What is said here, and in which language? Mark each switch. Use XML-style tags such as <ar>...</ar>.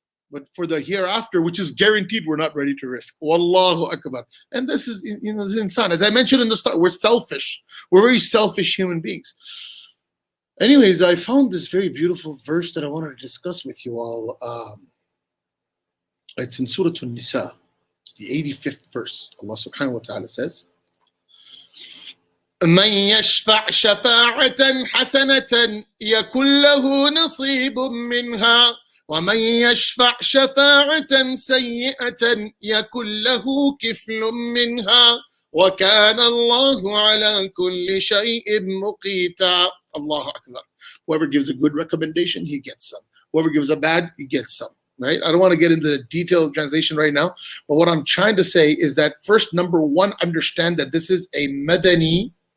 <en>But for the hereafter, which is guaranteed, we're not ready to risk. Wallahu Akbar. And this is, this is insan. As I mentioned in the start, we're selfish. We're very selfish human beings. Anyways, I found this very beautiful verse that I wanted to discuss with you all. It's in Surah An-Nisa. It's the 85th verse. Allah subhanahu wa ta'ala says,</en> <ar>من يشفع شفاعة حسنة يكن له نصيب منها ومن يشفع شفاعة سيئة يكن له كفل منها وكان الله على كل شيء مقيتا.</ar> <en>Allah Akbar. Whoever gives a good recommendation, he gets some. Whoever gives a bad, he gets some. Right? I don't want to get into the detailed translation right now, but what I'm trying to say is that first, number one, understand that this is a Madani.</en>